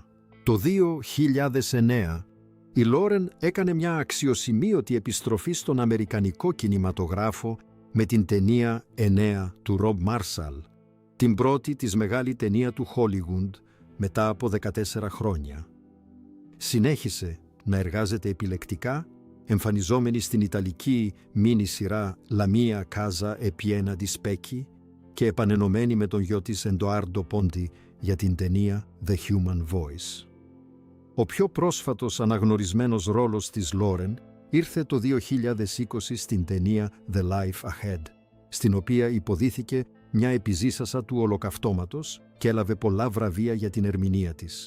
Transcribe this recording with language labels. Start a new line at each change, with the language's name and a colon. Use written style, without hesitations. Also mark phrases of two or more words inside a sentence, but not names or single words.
Greek: Το 2009, η Λόρεν έκανε μια αξιοσημείωτη επιστροφή στον αμερικανικό κινηματογράφο με την ταινία 9 του Ρομπ Μάρσαλ, την πρώτη της μεγάλη ταινία του Hollywood μετά από 14 χρόνια. Συνέχισε να εργάζεται επιλεκτικά, εμφανιζόμενη στην ιταλική μίνι σειρά La mia casa è piena di specchi και επανενωμένη με τον γιο της Εντοάρντο Πόντι για την ταινία The Human Voice. Ο πιο πρόσφατος αναγνωρισμένος ρόλος της Λόρεν ήρθε το 2020 στην ταινία The Life Ahead, στην οποία υποδίθηκε μια επιζήσασα του ολοκαυτώματος και έλαβε πολλά βραβεία για την ερμηνεία της.